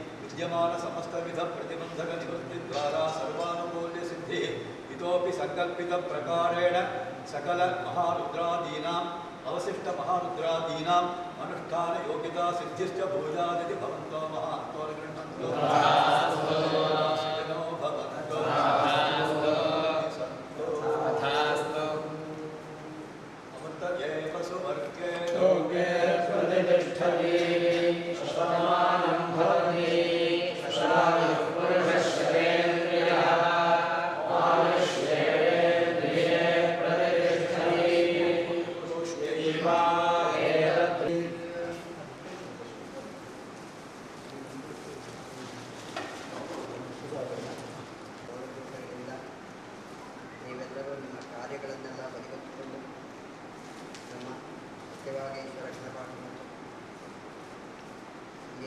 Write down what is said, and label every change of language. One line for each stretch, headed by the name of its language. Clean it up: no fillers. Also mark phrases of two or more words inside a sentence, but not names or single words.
Sanskrit: विद्यमानसमस्तविधप्रतिबन्धकनिवृत्तिद्वारा सर्वानुकूल्यसिद्धिः इतोपि सङ्कल्पितप्रकारेण सकलमहारुद्रादीनाम् अवशिष्टमहारुद्रादीनाम् अनुष्ठानयोग्यतासिद्धिश्च भूयादिति भवन्तो महान्तो गृह्णन्तु सिद्धो भवन्तु अमृतये पशुवर्गे योगे प्रतिष्ठति शतमानं भवति शतायुः पुरुषश्रेन्द्रियः आयुष्येन्द्रिये प्रतिष्ठति पुष्टिवा
Kannada: ನೀವೆಲ್ಲರೂ ನಿಮ್ಮ ಕಾರ್ಯಗಳನ್ನೆಲ್ಲ ಬದಿಗೊತ್ತಿಕೊಂಡು ನಮ್ಮ ಸತ್ಯವಾಗೇಶ್ವರ ಕ್ಷಣಪಾಠ ಇಲ್ಲಿ